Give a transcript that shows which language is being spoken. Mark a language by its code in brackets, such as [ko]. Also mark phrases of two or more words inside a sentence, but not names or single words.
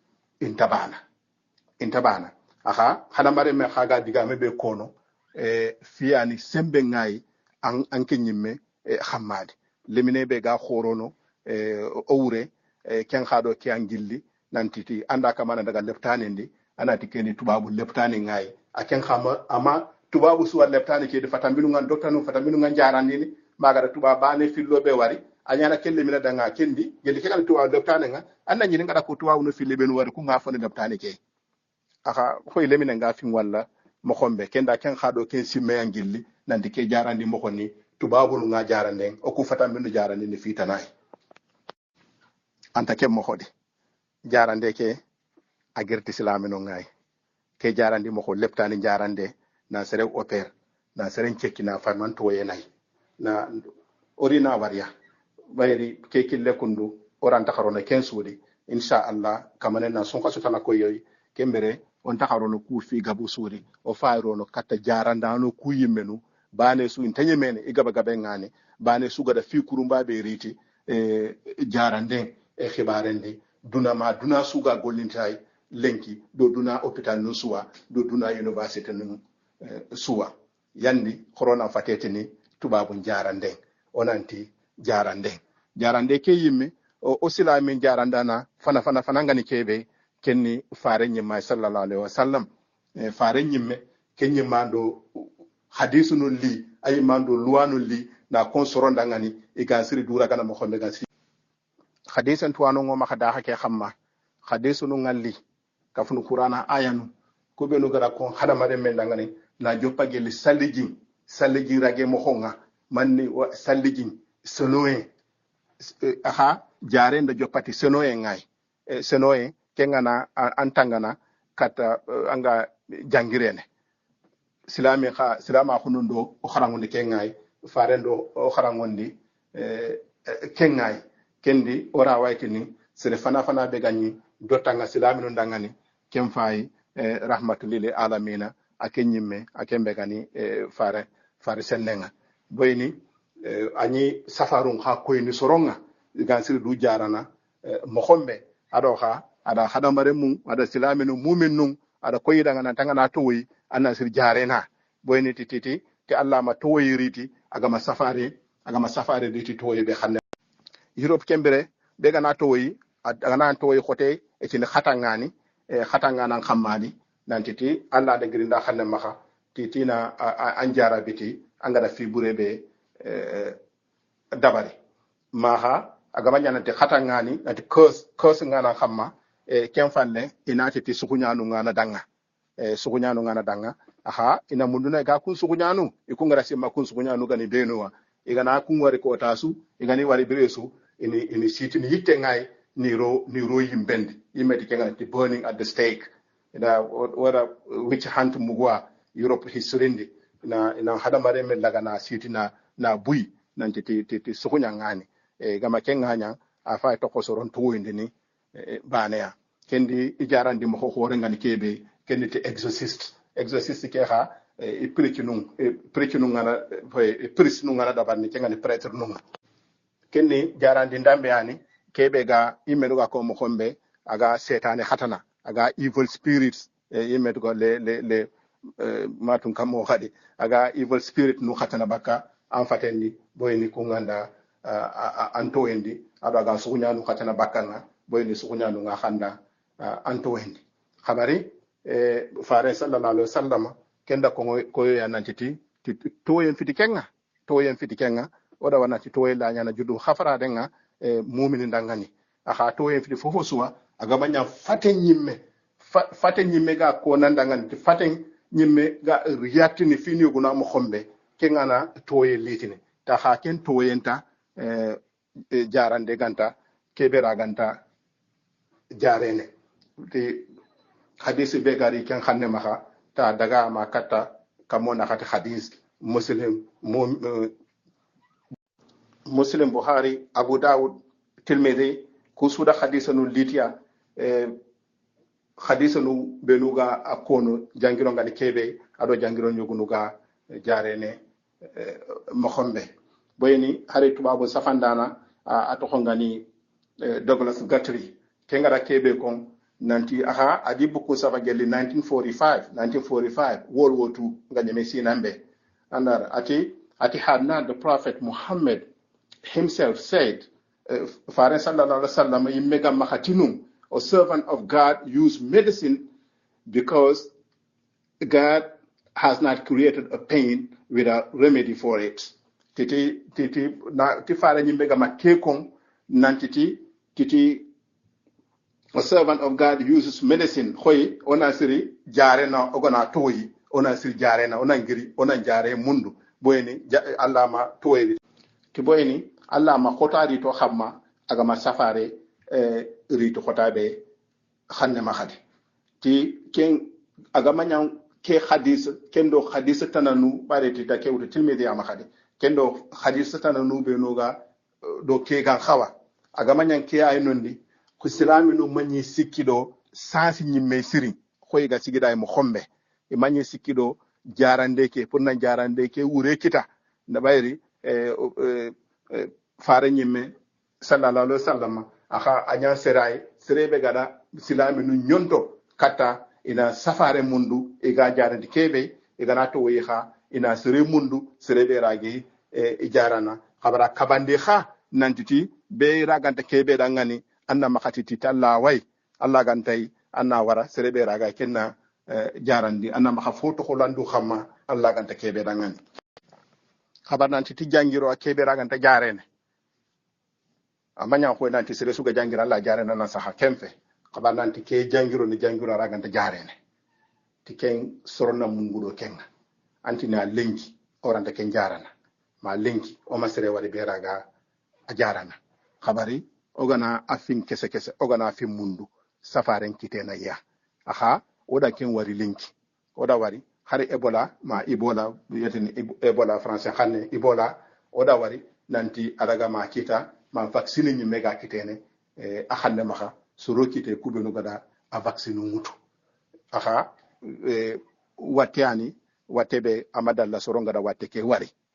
[snk] intabana aha hada mare me khaga diga me be kono fiani sembe ngai anke nyimme khammadi lemine be ga khorono owure ken khado ki angilli nantiti anda kamana daga leptane ndi anati keni tubabu leptane ngai aken khama ama tubabu suwa leptane ke de fatambinu ngan doktanu fatambinu ngan jarandi ni magara tuba bane fillo be wari anyana kelle mina danga kendi geli kala tubabu leptane nga anna nyini ngada ko tubabu no fille ben wari ku nga fone leptane ke aka koy lemine nga fin walla mo xombe kenda ken khado ken simme angilli nandi ke jarandi mo xoni tubabu nga jarande o ku fatambinu jarandi ni fitanay anta ke mo xodi jarande ke agirti islamino ngai ke jarandi mo ko leptani jarande na sere oper na sere cekki na farman to yenay na orina wariya bayri ke kille kundu oran takharona ken sudi [ar] insha Allah [snk] kamane na son kaso tana ko yoy kembere on takharono ku fi gabu sudi o fayrono katta jaranda no ku yimmenu bane su intanye mene igaba gabe ngane bane su gada fi kurumba be riti jarande khibarende duna suga gollintay lenki do duna hôpital nun suwa do duna université nun suwa yandi corona fatetini tubabu jarande onanti jarande ke yimme o silami jarandana fana ngani kebe kenni fare nyimma [ar] sallallahu alaihi wasallam [snk] fare nyimme kenni mando hadisu nun li ay mando luwanu li na konsoronda ngani igansiri dura kana mo xonde gansiri hadisan tuwano ngoma khada hake khamma hadisu nu ngalli kafunu qur'ana ayanu ko be no gara ko hada mare men dangani na joppagel sallijin rage mo honga manni sallijin sonoe aha jare nda joppati sonoe ngai sonoe kengana antangana kata anga jangirene silama khunundo o kharangonde kengai farendo o kharangondi kengai kendi ora waytini sere fana be ganyi dotanga silamino ndangani kem fay [ar] rahmatul alamina [snk] akenyimme akembe gani fare senenga boyni ani safarun ha koyni soronga gansir du jarana mokhombe ado ha ada hadamare mum ada silamino mumin nun ada koyidanga nan tanga na toyi anasir jarena boyni tititi ke Allah ma toyi riti agama safare diti toyi be xanne Europe kembere be gana toyi agana toyi khote e ci khatangani khatangana khammani nantiti Allah de grinda xanne maxa titina anjara biti angara fi burebe dabari maha agama nyanante khatangani nanti curse ngana khamma ken fanne inati ti sukunyanu ngana danga aha ina munduna ga kun sukunyanu ikungara sima kun sukunyanu gani denuwa igana kun wari ko tasu igani wari biresu ini sitini yitte ngai ni ro yimbendi yimeti kenga ti [en] burning at the stake [snk] ina wara [en] which hunt [snk] mugwa Europe history ina hada mare men daga na sitina na bui nanti ti sukunya ngani gama kenga nya afa to ko soron to indini baneya kendi ijarandi mo hore ngani kebe kendi te exorcist ke ha e preach nun ngana priest nun ngana dabarni kengani prêtre nun kenni jarandi ndambe yani kebe ga imelu ga ko mo kombe aga setane hatana aga [en] evil spirits [snk] yimetu go le matun kam hadi aga [en] evil spirit [snk] nu hatana baka an fatendi boyni ko nganda anto endi ado aga sugunya nu hatana bakanga boyni sugunya nu nga handa anto endi khabari fare [ar] sallallahu alaihi wasallam [snk] kenda ko ya nantiti to yen fiti kenga oda wanati to la nyana judu khafara denga mu'minin dangani aha to yen fiti fofo suwa aga manya faten nyimme ga ko nan dangani faten nyimme ga riyatini fini guna mo khombe kengana to yen litini ta ha ken to yenta jarande ganta kebera ganta jarene ti hadisi be gari ken xanne maxa ta daga ma katta kamona xati hadis muslim buhari abu daud tirmidhi kusuda hadisanu litiya hadisanu benuga akono jangiro ngani kebe ado jangiro nyogunuga jarene mokhombe boyni hari tubabo safandana atoxo ngani Douglas Guthrie kengara kebe kon nanti aha adi buku safa gelli 1945 World War II nganyeme sinambe andar ati had [en] not the Prophet Muhammad himself said Faren [ar] sallallahu alaihi wasallam [snk] imega makhatinum [en] a servant of God use medicine because God has not created a pain with a remedy for it [snk] titi na ti fara nyimega makekon nantiti titi [en] a servant of God uses medicine [snk] hoy ona siri jare na ogona toyi ona siri jare na ona ngiri ona jare mundu boyni Allah ma toyi ti boyni Allah ma khotari to xamma aga ma safare ri to khotabe xanne ma khadi ti ken aga ma nyang ke hadith kendo hadith tananu bareti ta kewto tilmidi ama khadi kendo hadith tananu be noga do ke gan khawa aga ma nyang ke ay nondi ku silami no manyi sikkido sansi nyimme siri khoy ga sigida mo khombe e manyi sikkido jarande ke pour na jarande ke wure kita na bayri fare nyimme [ar] sallallahu alaihi wasallam [snk] aka anya serai serebe gada silami no nyonto kata ina safare mundu e ga jarande kebe e ga nato wi ha ina sere mundu serebe ragi e jarana khabara kabande kha nantiti be raganta kebe dangani anna makatiti talla way Allah gantai anna wara serebe raga kenna jarandi anna maka foto ko landu xamma Allah ganta kebe dangan khabar nanti ti jangiro kebe raganta jarene amanya ko nanti sere suga jangira Allah jarena na saha kemfe khabar nanti ke jangiro ni jangiro raganta jarene ti ken sorona mungudo kenga anti na lengi oranta ken jarana ma lengi o masere wadi be raga a jarana khabari ogana afin kese ogana afin mundu safaren kitena ya aha oda ken wari linki oda wari hari ebola ma ebola yetini ebola français xanne ebola oda wari nanti adaga ma kita ma vaccine ni mega kitene a xanne maxa soro kite kubenu gada a vaccine mutu aha watiani watebe amadalla soro ngada watte ke wari